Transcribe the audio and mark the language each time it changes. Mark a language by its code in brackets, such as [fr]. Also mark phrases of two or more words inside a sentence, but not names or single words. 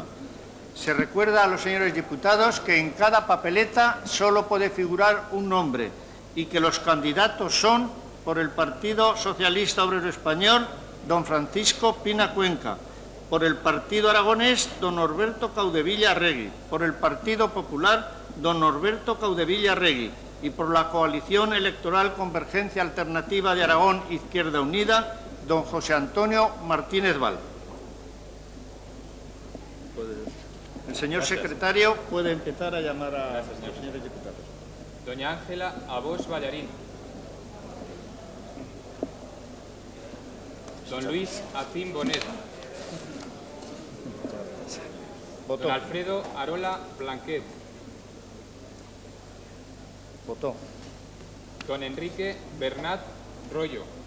[es] Se recuerda a los señores diputados que en cada papeleta solo puede figurar un nombre y que los candidatos son, por el Partido Socialista Obrero Español, don Francisco Pina Cuenca; por el Partido Aragonés, don Norberto Caudevilla Arregui; por el Partido Popular, don Norberto Caudevilla Arregui; y por la Coalición Electoral Convergencia Alternativa de Aragón Izquierda Unida, don José Antonio Martínez Val. El señor secretario puede empezar a llamar a los señores diputados. Doña Ángela Abós Ballarín. Don Luis Acín Bonet. Votó. Don Alfredo Arola Blanquet. Votó. Don Enrique Bernat Rollo.